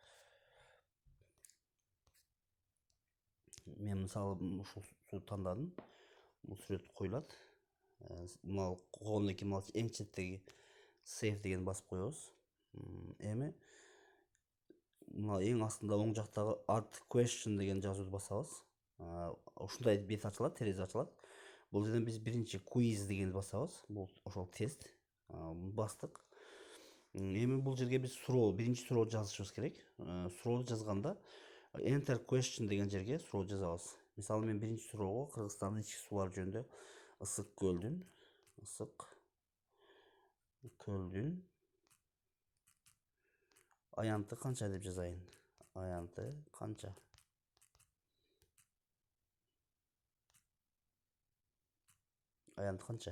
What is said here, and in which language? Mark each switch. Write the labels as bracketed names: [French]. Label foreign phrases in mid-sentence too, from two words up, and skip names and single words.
[Kyrgyz] Мен мисалы ушул сууну тандадым. Бул сүрөт коюлат. Мына койгондон кийин мына эң четтеги save деген басып коебуз. Эми мына эң астында оң жактагы [English] add question [Kyrgyz] деген жазууду басабыз. Ушундай бет ачылат, терезе ачылат. Бул жерден биз биринчи quiz дегенди басабыз. Бул ошол тест. Бастык. Эми бул жерге биз суроо, биринчи суроо жазышыбыз керек. Сурооду жазганда [English] enter question [Kyrgyz] деген жерге суроо жазабыз. Мисалы мен биринчи суроого Кыргызстандын ички суулары жөнүндө ысык көлдүн аянты канча деп жазайын. Аянты канча. Аянты канча.